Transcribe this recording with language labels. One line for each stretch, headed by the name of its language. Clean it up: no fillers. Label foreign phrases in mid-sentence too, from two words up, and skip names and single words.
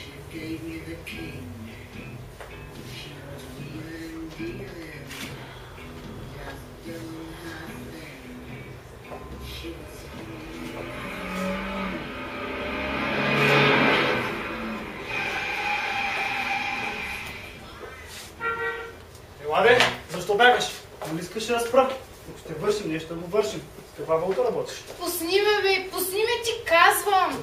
English: gave me the key. She was wheeling, dealing, just doing her thing. She was
Bulgarian: Ела бе, защо бягаш? Нали искаш да спра? Ако ще вършим нещо, да го вършим. С каква валута работиш? Пусни ме, бе, пусни ме, ти казвам!